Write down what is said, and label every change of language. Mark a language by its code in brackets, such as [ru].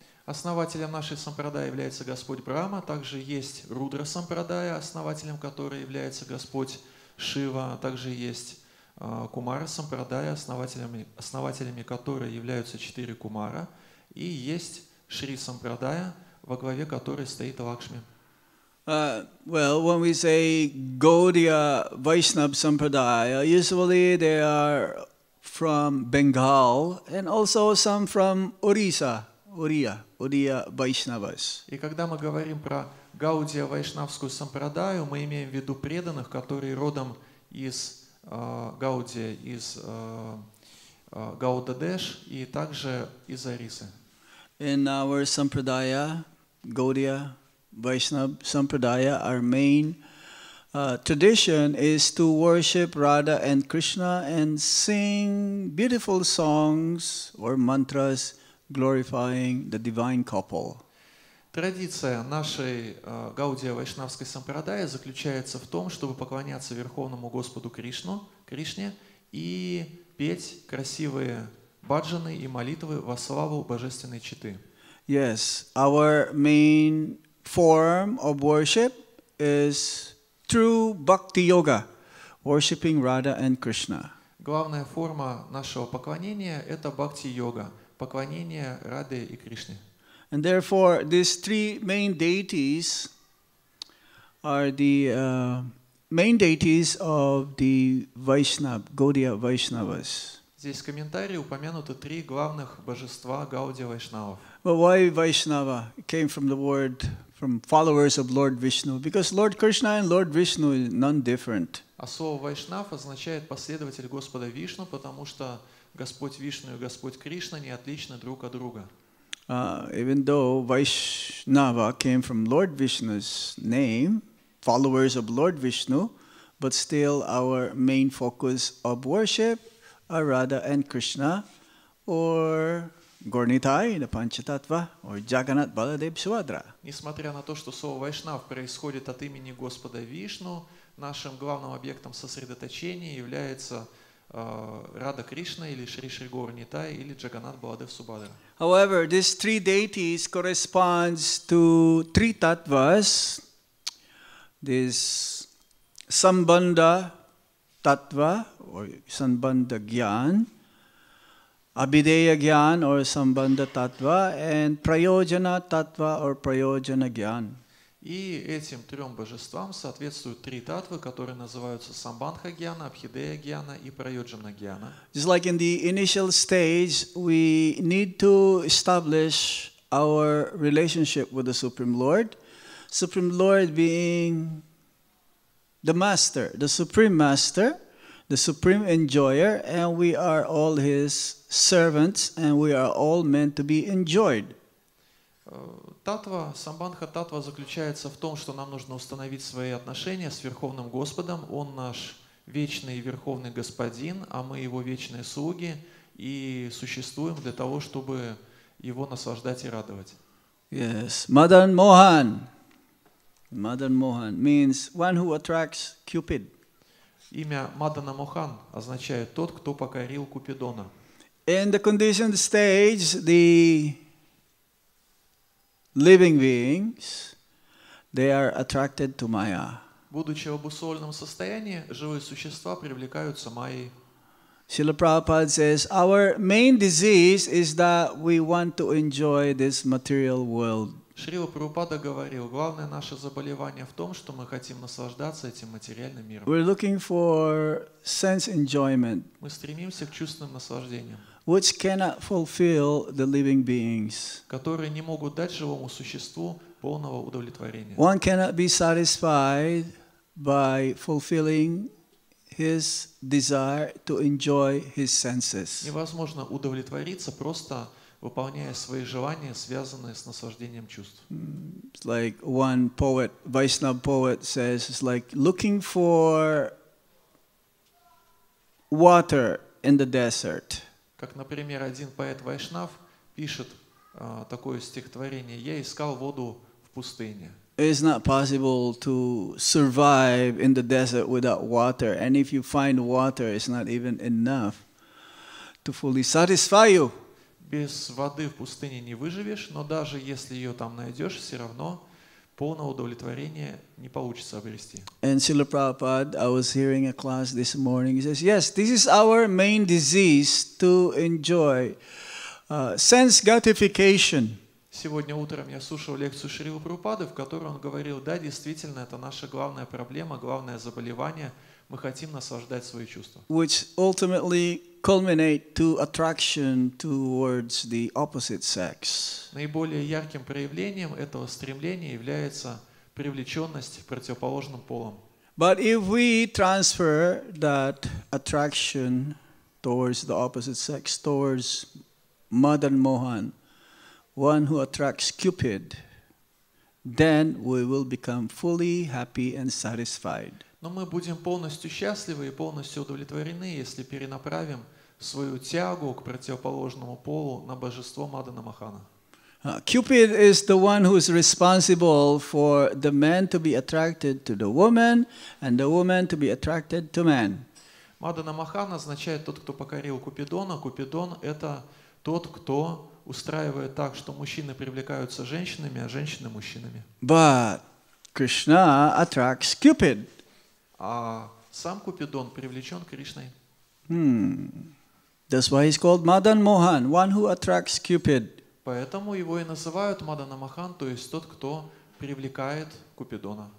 [ru] Основателем нашей сампрадая является Господь Брахма, также есть Рудра Сампрадая, основателем которой является Господь Шива, также есть Кумара Сампрадая, основателями которой являются 4 Кумара, и есть Шри Сампрадая, во главе которой стоит Лакшми. [en] Well, when we say Gaudiya Vaishnava Sampradaya, usually they are from Bengal and also some from Orissa. Uriya Vaishnavas. [ru] И когда мы говорим про Гаудия Вайшнавскую сампрадаю, мы имеем в виду преданных, которые родом из Гаудия, из Гаудадеш и также из Орисы. [en] In our Sampradaya, Gaudiya Vaishnava Sampradaya, our main tradition is to worship Radha and Krishna and sing beautiful songs or mantras glorifying the divine couple. [ru] Традиция нашей Гаудия Вайшнавской сампрадаи заключается в том, чтобы поклоняться Верховному Господу Кришне и петь красивые баджаны и молитвы во славу Божественной Читы. [en] Yes, our main form of worship is true bhakti yoga, worshiping Radha and Krishna. [ru] Главная форма нашего поклонения – это бхакти-йога, поклонение Рады и Кришне. [en] And therefore, these 3 main deities are the main deities of the Vaishnava, Gaudiya Vaishnavas. [ru] Здесь в комментарии упомянуты 3 главных божества Гаудия Вайшнавов. [en] But why Vaishnava? It came from the word, from followers of Lord Vishnu, because Lord Krishna and Lord Vishnu is none different. [ru] А слово Вайшнав означает последователь Господа Вишну, потому что Господь Вишну и Господь Кришна не отличны друг от друга. [en] Even though Vaishnava came from Lord Vishnu's name, followers of Lord Vishnu, but still our main focus of worship are Radha and Krishna, or Gornitai, the Panchatattva, or Jagannath Baladev Subhadra. [ru] Несмотря на то, что слово Вайшнав происходит от имени Господа Вишну, нашим главным объектом сосредоточения является Рада Кришна или Шри Шри Горнитай или Джаганнат Баладев Субхадра. [en] However, these 3 deities corresponds to 3 tattvas. This Sambandha Tattva or Sambandha Gyan, Abhideya Gyan or Sambandha Tattva, and Prayojana Tattva or Prayojana Gyan. [ru] И этим трем божествам соответствуют три татвы, которые называются Самбандха-гьяна, Абхидея-гьяна и Прайоджана-гьяна. [en] Just like in the initial stage, we need to establish our relationship with the Supreme Lord being the Master, the Supreme Master, the Supreme Enjoyer, and we are all His servants, and we are all meant to be enjoyed. [ru] Татва, самбандха-татва заключается в том, что нам нужно установить свои отношения с Верховным Господом. Он наш вечный и Верховный Господин, а мы Его вечные слуги и существуем для того, чтобы Его наслаждать и радовать. [en] Yes, Madan Mohan. Madan Mohan means one who attracts Cupid. [ru] Имя Мадана Мохан означает тот, кто покорил Купидона. [en] In the conditioned stage, the living beings, they are attracted to Maya. [ru] Будучи в обусловленном состоянии, живые существа привлекаются майей. [en] Srila Prabhupada says, our main disease is that we want to enjoy this material world. [ru] Шрила Прабхупада говорил, главное наше заболевание в том, что мы хотим наслаждаться этим материальным миром. [en] We're looking for sense enjoyment, [ru] Мы стремимся к чувственным наслаждениям, [en] which cannot fulfill the living beings. [ru] которые не могут дать живому существу полного удовлетворения. [en] One cannot be satisfied by fulfilling his desire to enjoy his senses. [ru] Невозможно удовлетвориться, просто выполняя свои желания, связанные с наслаждением чувств. [en] It's like one poet, Vaishnava poet says, it's like looking for water in the desert. [ru] Как, например, один поэт Вайшнав пишет такое стихотворение: «Я искал воду в пустыне». [en] It's not possible to survive in the desert without water. And if you find water, it's not even enough to fully satisfy you. [ru] Без воды в пустыне не выживешь, но даже если ее там найдешь, все равно полного удовлетворения не получится обрести. [en] And Srila Prabhupada, I was hearing a class this morning, he says, yes, this is our main disease, to enjoy sense gratification. [ru] Сегодня утром я слушал лекцию Шрилы Прабхупады, в которой он говорил, да, действительно, это наша главная проблема, главное заболевание. Мы хотим наслаждать свои чувства. [en] Which ultimately culminate to attraction towards the opposite sex. [ru] Наиболее ярким проявлением этого стремления является привлеченность к противоположным полам. [en] But if we transfer that attraction towards the opposite sex, towards Madan Mohan, one who attracts Cupid, then we will become fully happy and satisfied. [ru] Но мы будем полностью счастливы и полностью удовлетворены, если перенаправим свою тягу к противоположному полу на божество Мадана Мохана. [en] Cupid is the one who is responsible for the man to be attracted to the woman and the woman to be attracted to man. [ru] Мадана Мохан означает тот, кто покорил Купидона. Купидон — это тот, кто устраивает так, что мужчины привлекаются женщинами, а женщины мужчинами. [en] But Krishna attracts Cupid. [ru] А сам Купидон привлечен Кришной. [en] That's why he's called Madan Mohan, one who attracts Cupid. [ru] Поэтому его и называют Мадана Мохан, то есть тот, кто привлекает Купидона.